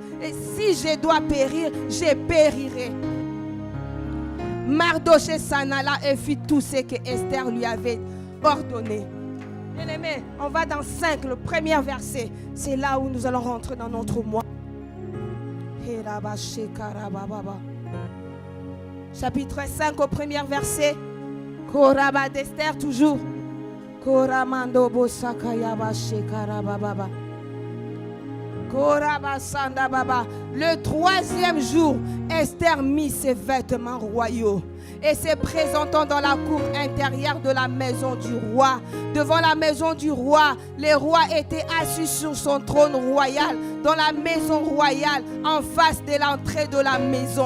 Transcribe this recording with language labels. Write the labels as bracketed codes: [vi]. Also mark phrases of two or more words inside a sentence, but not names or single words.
[fr] Et si je dois périr, je périrai. Mardoché s'en alla et fit tout ce que Esther lui avait ordonné. Bien-aimés, on va dans 5, le premier verset. C'est là où nous allons rentrer dans notre mois. Chapitre 5 au premier verset. Koraba d'Esther toujours. Koramando bosakayaba shekarababa. Korabasanda baba. Le 3e jour, Esther mit ses vêtements royaux et se présentant dans la cour intérieure de la maison du roi. Devant la maison du roi, le roi était assis sur son trône royal dans la maison royale en face de l'entrée de la maison.